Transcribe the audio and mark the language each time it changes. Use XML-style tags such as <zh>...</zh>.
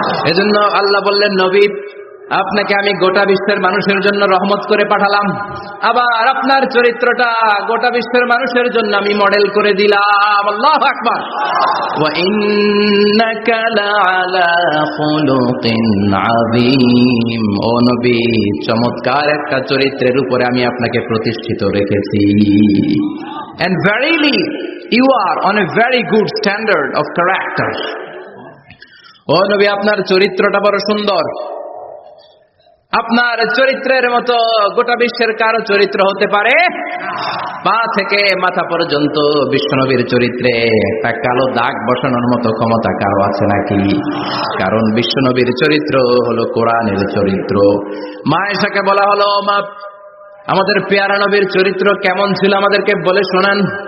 <bn>এজন্য আল্লাহ বললেন, নবী আপনাকে আমি গোটা বিশ্বের মানুষের জন্য রহমত করে পাঠালাম, আবার আপনার চরিত্রটা গোটা বিশ্বের মানুষের জন্য আমি মডেল করে দিলাম। আল্লাহু আকবার।</bn> <ar>ওয়া ইন্নাকা লাআলা খুলুকিন আযীম।</ar> <bn>ও নবী, চমৎকার একটা চরিত্রের উপরে আমি আপনাকে প্রতিষ্ঠিত রেখেছি।</bn> <en>And verily you are on a very good standard of character.</en> <bn>ও নবী, আপনার চরিত্রটা বড় সুন্দর। আপনার চরিত্রের মতো গোটা বিশ্বের কারো চরিত্র হতে পারে? পা থেকে মাথা পর্যন্ত বিশ্বনবীর চরিত্রে একটা কালো দাগ বসানোর মতো ক্ষমতা কারো আছে নাকি? কারণ বিশ্বনবীর চরিত্র হলো কোরআনের চরিত্র। মা আয়েশাকে বলা হলো, মা আমাদের পেয়ারা নবীর চরিত্র কেমন ছিল আমাদেরকে বলে শোনান।</bn>